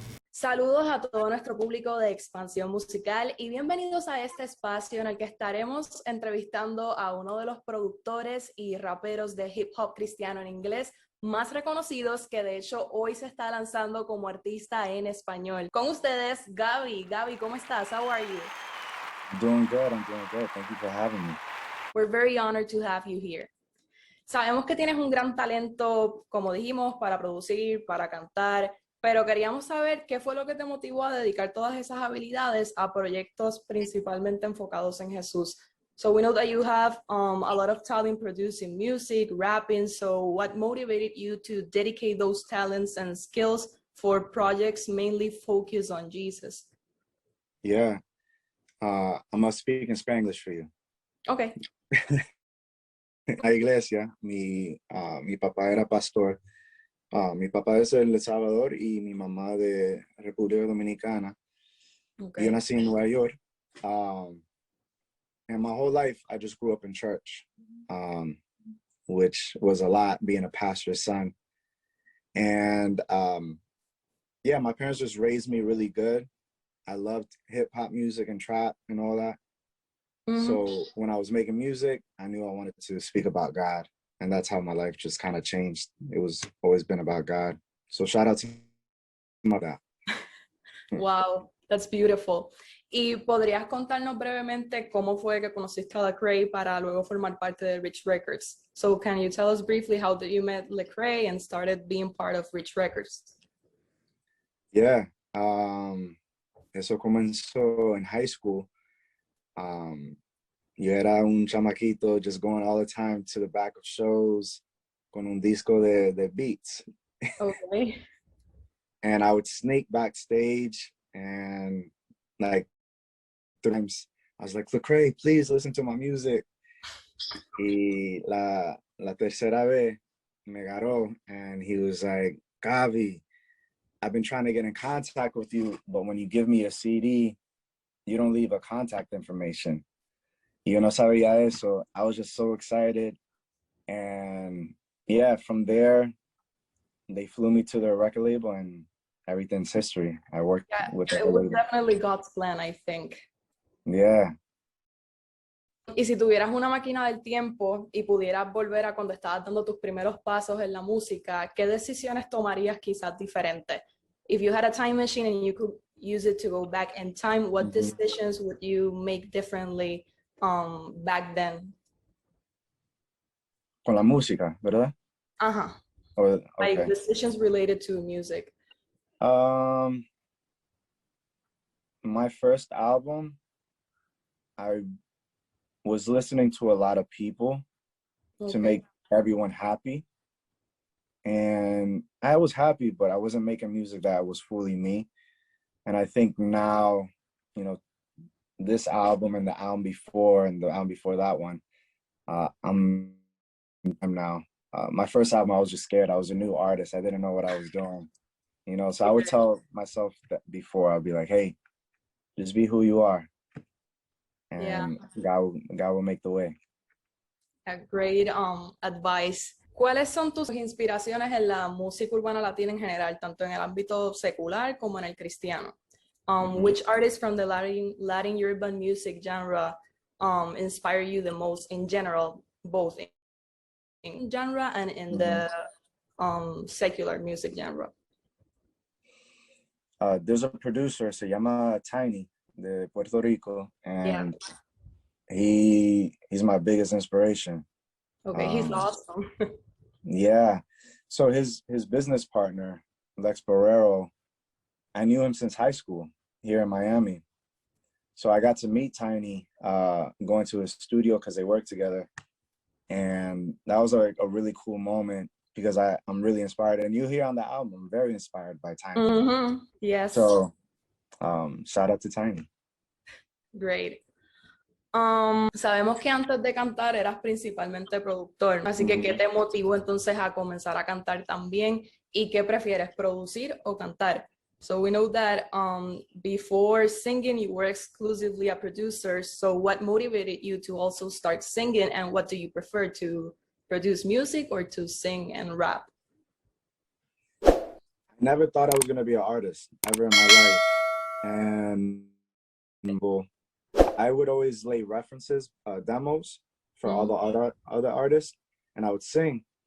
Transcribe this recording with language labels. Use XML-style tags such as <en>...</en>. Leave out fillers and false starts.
<es>Saludos a todo nuestro público de Expansión Musical y bienvenidos a este espacio en el que estaremos entrevistando a uno de los productores y raperos de hip hop cristiano en inglés más reconocidos, que de hecho hoy se está lanzando como artista en español. Con ustedes, Gawvi. Gawvi, ¿cómo estás?</es> <en>How are you? Doing good, I'm doing good. Thank you for having me. We're very honored to have you here.</en> <es>Sabemos que tienes un gran talento, como dijimos, para producir, para cantar, pero queríamos saber qué fue lo que te motivó a dedicar todas esas habilidades a proyectos principalmente enfocados en Jesús.</es> <en>So we know that you have a lot of talent producing music, rapping, so what motivated you to dedicate those talents and skills for projects mainly focused on Jesus? Yeah, I must speak in Spanglish for you. Okay.</en> <es>La iglesia, mi papá era pastor. Mi papá es de El Salvador y mi mamá de República Dominicana.</es> <en>Okay.</en> <es>Yo nací en Nueva York.</es> <en>And my whole life, I just grew up in church, which was a lot, being a pastor's son. And yeah, my parents just raised me really good. I loved hip hop music and trap and all that. Mm-hmm. So when I was making music, I knew I wanted to speak about God. And that's how my life just kind of changed. It was always been about God. So shout out to my dad. Wow, that's beautiful.</en> <es>¿Y podrías contarnos brevemente cómo fue que conociste a Lecrae para luego formar parte de Rich Records?</es> <en>So can you tell us briefly how did you met Lecrae and started being part of Rich Records?</en> <es>Yeah, eso comenzó en high school. Yo era un chamaquito</es> <en>just going all the time to the back of shows</en> <es>con un disco de beats.</es> <en>Okay. And I would sneak backstage and like 3 times I was like, Lecrae, please listen to my music.</en> <es>Y la tercera vez me agarró</es> <en>and he was like, Gawvi, I've been trying to get in contact with you, but when you give me a CD, you don't leave a contact information.</en> <es>Yo no sabía eso.</es> <en>I was just so excited. And yeah, from there, they flew me to their record label and everything's history. I worked with the it was definitely God's plan, I think. Yeah.</en> <es>Y si tuvieras una máquina del tiempo y pudieras volver a cuando estabas dando tus primeros pasos en la música, ¿qué decisiones tomarías quizás diferentes?</es> <en>If you had a time machine and you could use it to go back in time, what decisions would you make differently back then?</en> <es>Con la música, ¿verdad? Uh-huh.</es> <en>Okay. Like decisions related to music. My first album, I was listening to a lot of people to make everyone happy. And I was happy, but I wasn't making music that was fully me. And I think now, you know, this album and the album before and the album before that one, I'm now. My first album, I was just scared. I was a new artist. I didn't know what I was doing, you know. So I would tell myself that before, I'd be like, "Hey, just be who you are, and God will make the way." A great advice.</en> <es>¿Cuáles son tus inspiraciones en la música urbana latina en general, tanto en el ámbito secular como en el cristiano?</es> <en>Which artists from the Latin urban music genre inspire you the most in general, both in genre and in the secular music genre? There's a producer,</en> <es>se llama Tainy, de Puerto Rico,</es> <en>and he's my biggest inspiration. Okay, he's awesome. Yeah. So his business partner, Lecrae, I knew him since high school here in Miami. So I got to meet Tainy going to his studio because they work together. And that was a really cool moment because I'm really inspired. And you hear on the album, I'm very inspired by Tainy. Yes. So shout out to Tainy. Great.</en> <es>Sabemos que antes de cantar eras principalmente productor, así que ¿qué te motivó entonces a comenzar a cantar también? ¿Y qué prefieres, producir o cantar?</es> <en>So we know that before singing you were exclusively a producer, so what motivated you to also start singing, and what do you prefer, to produce music or to sing and rap? I never thought I was going to be an artist ever in my life. And well, I would always lay references, demos for all the other artists, and I would sing.</en>